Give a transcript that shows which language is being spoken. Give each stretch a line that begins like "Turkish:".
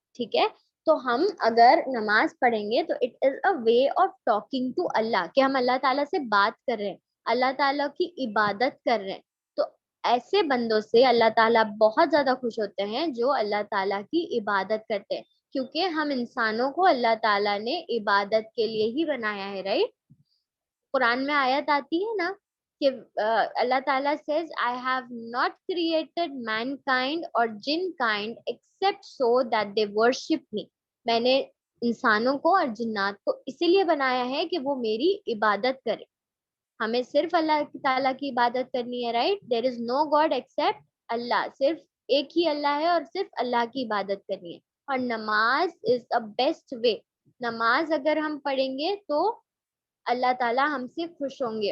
Urdu: ٹھیک ہے, تو ہم اگر نماز پڑھیں گے تو
English: it is a way of talking to Allah,
Urdu: کہ ہم اللہ تعالیٰ سے بات کر رہے ہیں, اللہ تعالیٰ کی عبادت کر رہے ہیں. تو ایسے بندوں سے اللہ تعالیٰ بہت زیادہ خوش ہوتے ہیں جو اللہ تعالیٰ کی عبادت کرتے ہیں, کیونکہ ہم انسانوں کو اللہ تعالیٰ نے عبادت کے لیے ہی بنایا ہے, رائٹ. قرآن میں آیت آتی ہے نا کہ اللہ تعالیٰ
English: says I have not created mankind or jinn kind except so that they worship me.
Urdu: میں نے انسانوں کو اور جنات کو اسی لیے بنایا ہے کہ وہ میری عبادت کرے. ہمیں صرف اللہ تعالیٰ کی عبادت کرنی ہے, رائٹ.
English: there is no god except Allah,
Urdu: صرف ایک ہی اللہ ہے اور صرف اللہ کی عبادت کرنی ہے. اور نماز
English: Is a best way.
Urdu: نماز اگر ہم پڑھیں گے تو اللہ تعالیٰ ہم سے خوش ہوں گے.